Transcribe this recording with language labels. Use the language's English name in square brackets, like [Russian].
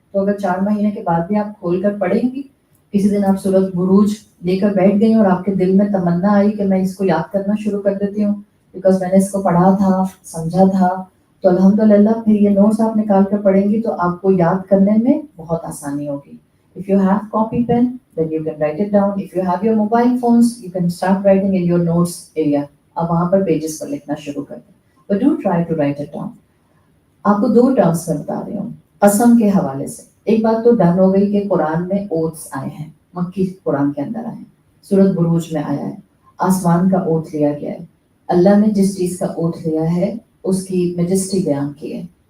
[Urdu] تو اگر 4 مہینے کے بعد بھی آپ کھول کر پڑھیں گی، کسی دن آپ سورۃ بروج لے کر بیٹھ گئی اور آپ کے دل میں تمنا آئی کہ میں اس کو یاد کرنا شروع کر دیتی ہوں بیکاز میں نے اس کو پڑھا تھا، سمجھا تھا، تو الحمدللہ پھر یہ نوٹس آپ نکال کر پڑھیں گی تو آپ کو یاد کرنے میں بہت آسانی ہوگی. [English] If you have copy pen, then you can write it down. If you have your mobile phones, you can start writing in your notes area. [Urdu] آپ وہاں پر پیجز پر لکھنا شروع کر دیں. [English] But do try to write it down. [Urdu] آپ کو 2 terms میں بتا رہی ہوں قسم کے حوالے سے. ایک بات تو ڈن ہو گئی کہ قرآن میں اوتھس آئے ہیں، مکی قرآن کے اندر آئے ہیں، سورۃ بروج میں آیا ہے، آسمان کا اوتھ لیا گیا ہے. اللہ نے جس چیز کا اوتھ لیا ہے اس کی میجسٹی بیان کی ہے.